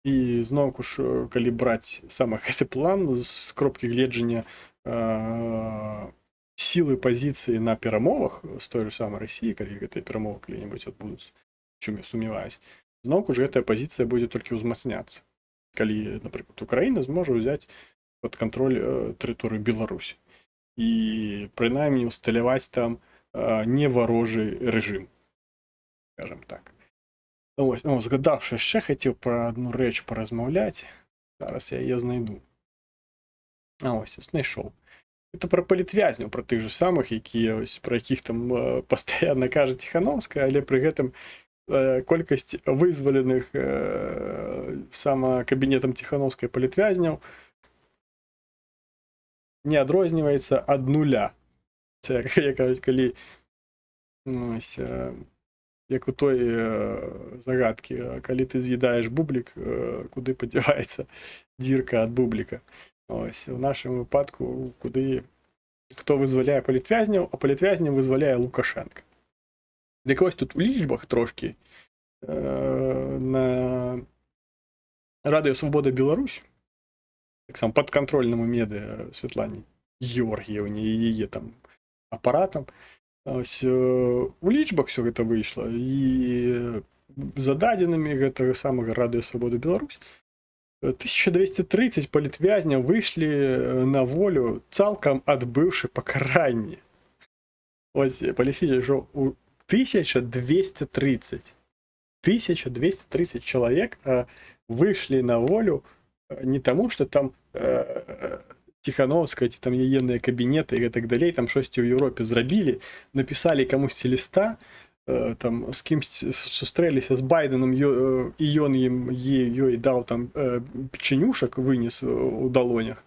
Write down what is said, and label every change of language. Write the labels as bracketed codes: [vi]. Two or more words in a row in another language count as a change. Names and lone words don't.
[be] І зноўку ж калі браць сам гэты план з кропкі гледжання сілы пазіцыі на перамовах з той же самай Расіі, калі гэтыя перамовы калі-небудзь адбудуць, чым я сумняваюсь, зноўку ж гэтая пазіцыя будзе толькі ўзмацняцца, калі, напрыклад, Украіна зможа ўзяць пад кантроль тэрыторыю Беларусі і прынамсі усталяваць там не варожы рэжым, скажем так. [uk] Ось, згадавши ще хотів про одну реч поразмовляти. Зараз я її знайду. Ось, знайшов. Це про політв'язнів, про тих же самих, про яких там постійно каже Тихановська, але при [be] гэтым колькость [uk] визволених саме кабінетом Тихановської політв'язнів не відрізняється від нуля. Це, як кажуть, коли ось, як у той загадки, калі ты з'їдаєш бублік, куди подівається дірка від бубліка. Ось, в нашому випадку, куди хто визволяє політв'язнів, а політв'язнів визволяє Лукашенка. Якось тут у лічбах трошки на Радіо Свобода Білорусь, так само підконтрольному медіа Світлані Георгіївні і її там апаратам, ось, [be] у лічбах все гэта выйшло, і за дадзенымі гэтага самага Радыё Свабода Беларусь 1230 палітвязняў выйшлі на волю, цалкам адбыўшы пакаранне. Ось, палічыце, што у 1230 чалавек выйшлі на волю не таму, што там Тихановская, ці там яеныя кабінеты і так далей, там щосьці ў Еўропе зрабілі, напісалі камусьці ліста, там з кімсь сустрэліся з Байденом, і ён ім ёй даў там печенюшак, вынес у далонях.